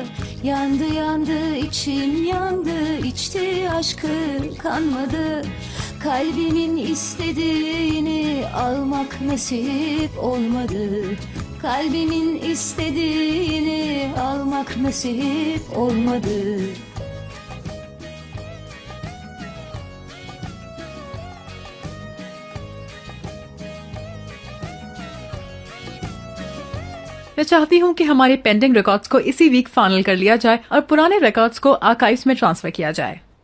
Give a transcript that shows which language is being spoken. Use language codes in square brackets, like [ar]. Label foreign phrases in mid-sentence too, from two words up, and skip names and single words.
[tr] Yandı yandı içim yandı, içti aşkı kanmadı. Kalbinin istediğini almak nasip olmadı. Kalbinin istediğini almak nasip olmadı. [hi] मैं चाहती हूँ कि हमारे [en] pending records [hi] को इसी वीक फाइनल कर लिया जाए और पुराने रिकॉर्ड्स को आर्काइव्स में ट्रांसफर किया जाए।